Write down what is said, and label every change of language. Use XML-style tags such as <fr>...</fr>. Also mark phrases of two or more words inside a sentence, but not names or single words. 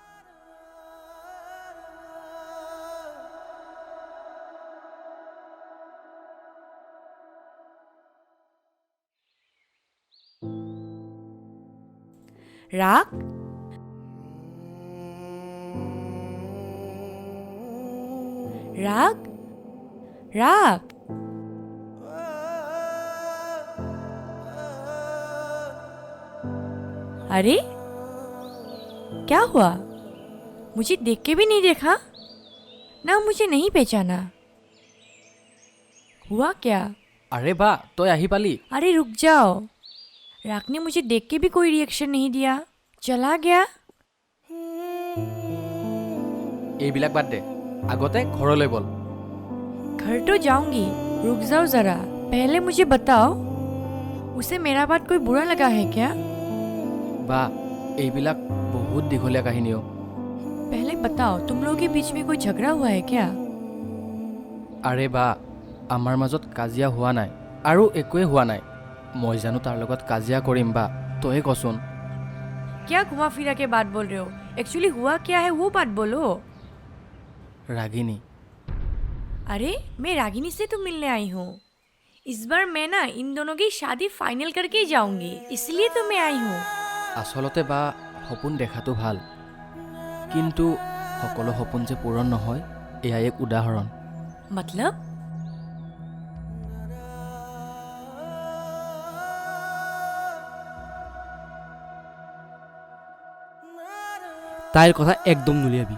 <as>ৰাগ ৰাগ ৰাগ</as> <hi>अरे क्या हुआ मुझे देख के भी नहीं देखा ना मुझे नहीं पहचाना हुआ क्या</hi> <as>আৰে বা তই আহি পালি</as> <hi>अरे रुक जाओ राग ने मुझे देख के भी कोई रिएक्शन नहीं दिया चला गया</hi> <as>এইবিলাক বাদ দে আগতে ঘৰলৈ বল</as> <hi>घर तो जाऊंगी रुक जाओ जरा पहले मुझे बताओ उसे मेरा बात कोई बुरा लगा है क्या</hi> <as>বা এইবিলাক বহুত দীঘলীয়া কাহিনী অ'</as> <hi>पहले बताओ तुम लोगों के बीच में कोई झगड़ा हुआ है क्या</hi> <as>আৰে বা আমাৰ মাজত কাজিয়া হোৱা নাই আৰু একোৱে হোৱা নাই মই জানো তাৰ লগত কাজিয়া কৰিম বা তয়ে কচোন</as> <hi>क्या घुमा फिरा के बात बोल रहे हो एक्चुअली हुआ क्या है वो बात बोलो</hi> <as>ৰাগিনী</as> <hi>अरे मैं रागिनी से तो मिलने आई हूँ इस बार मैं ना इन दोनों की शादी फाइनल करके ही जाऊंगी इसलिए तो मैं आई हूँ</hi> <as>আচলতে বা সপোন দেখাটো ভাল কিন্তু সকলো সপোন যে পূৰণ নহয় এয়া এক উদাহৰণ</as> <hi>मतलब</hi> <as>তাইৰ কথা একদম নুলিয়াবি</as>